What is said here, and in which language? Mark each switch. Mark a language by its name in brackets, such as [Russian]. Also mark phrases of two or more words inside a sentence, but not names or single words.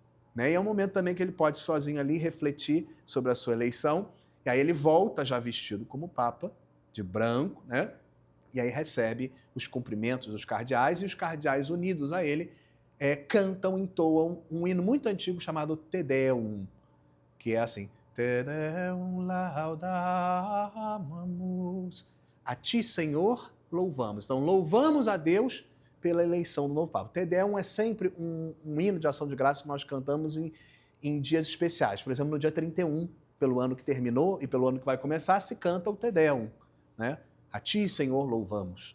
[Portuguese] E é um momento também que ele pode sozinho ali refletir sobre a sua eleição, e aí ele volta já vestido como Papa, de branco, né? E aí recebe os cumprimentos dos cardeais, e os cardeais unidos a ele cantam, entoam um hino muito antigo chamado Te Deum, que é assim: [Latin] Te Deum laudamus, [Portuguese] a ti, Senhor, louvamos. Então, louvamos a Deus pela eleição do novo Papa. Te Deum é sempre um hino de ação de graça que nós cantamos em dias especiais. Por exemplo, no dia 31, pelo ano que terminou e pelo ano que vai começar, se canta o Te Deum. né? A ti, Senhor, louvamos.